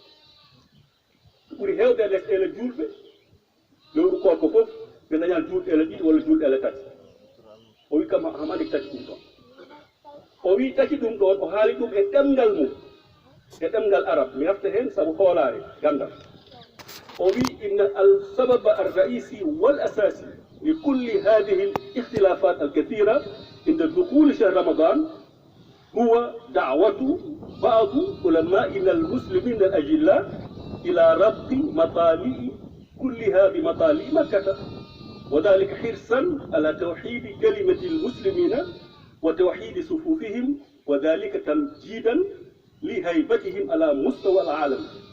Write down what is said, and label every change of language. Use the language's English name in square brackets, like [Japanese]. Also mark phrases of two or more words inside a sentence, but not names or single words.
[Fula] ɓuri hewde lesɗele julɓe lewru korko fof ɓe dañan julɗele ɗiɗi walla julɗele tati o wi kam hamandi tati ɗum ɗon o wi tati ɗum ɗon o haali ɗum e ɗemgal mum e ɗemgal arab mi hafta hen sabu hoolare gandal o wi [Arabic] إن السبب الرئيسي والأساسي لكل هذه الاختلافات الكثيرة عند دخول شهر رمضان هو دعوة بعض علمائنا المسلمين الأجلاء إلى ربط مطالع كلها بمطالع مكة وذلك حرصا على توحيد كلمة المسلمين وتوحيد صفوفهم وذلك تمجيدا لهيبتهم على مستوى العالم